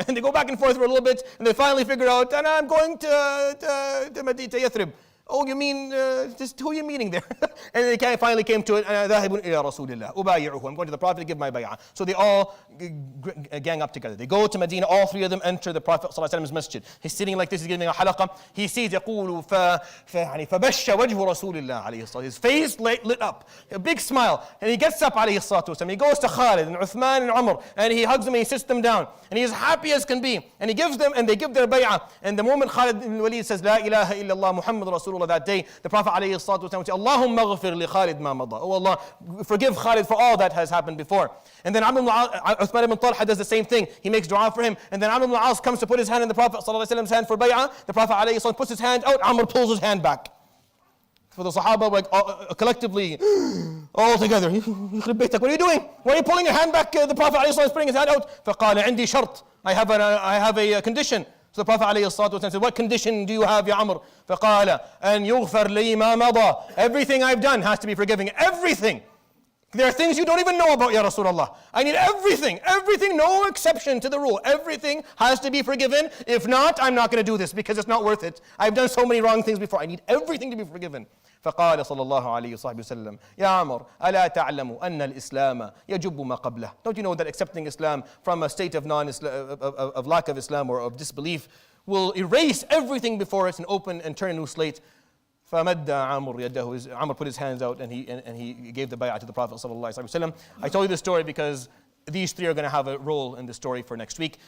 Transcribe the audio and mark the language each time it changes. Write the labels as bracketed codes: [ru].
[en] And they go back and forth for a little bit, and they finally figure out, and I'm going to Yathrib. Oh, you mean, just who are you meeting there? And they finally came to it, [ar] ذاهب إلى رسول الله أبايعه. [en] I'm going to the Prophet to give my bay'ah. So they all gang up together. They go to Medina, all three of them enter the Prophet ﷺ's masjid. He's sitting like this, he's giving a halaqah. He sees, [ar] يقول فبش وجه رسول الله عليه الصلاة. [en] His face lit up, a big smile. And he gets up [ar] عليه الصلاة والسلام. [en] He goes to Khalid and Uthman and Umar, and he hugs them and he sits them down. And he's happy as can be. And he gives them, and they give their bay'ah. And the moment Khalid ibn Walid says, La ilaha illallah Muhammad Rasulullah, that day, the Prophet ﷺ would say, [ar] Allahumma ghafir li Khalid ma mada. [en] Oh Allah, forgive Khalid for all that has happened before. And then Uthman ibn Talha does the same thing. He makes dua for him. And then Amr ibn al-As comes to put his hand in the Prophet ﷺ's hand for bay'ah. The Prophet ﷺ puts his hand out, Amr pulls his hand back. For the Sahaba, like, collectively, all together. What are you doing? Why are you pulling your hand back? The Prophet ﷺ is putting his hand out. [ar] فَقَالَ عِنْدِي شَرْط. [en] I have a condition. So the Prophet ﷺ said, what condition do you have, Ya Amr? [ar] فَقَالَ أَنْ يُغْفَرْ لِي مَا مَضَى. [en] Everything I've done has to be forgiven. Everything. There are things you don't even know about, Ya Rasulullah. I need everything, no exception to the rule. Everything has to be forgiven. If not, I'm not going to do this because it's not worth it. I've done so many wrong things before. I need everything to be forgiven. [ar] فقال صلى الله عليه وصحبه وسلم يا عمر ألا تعلم أن الإسلام يجب ما قبله. [en] Don't you know that accepting Islam from a state of lack of Islam or of disbelief will erase everything before us and open and turn a new slate? [ar] فمد عمر يده. [en] Amr put his hands out and he gave the bay'ah to the Prophet صلى الله عليه وسلم. I told you this story because these three are going to have a role in the story for next week.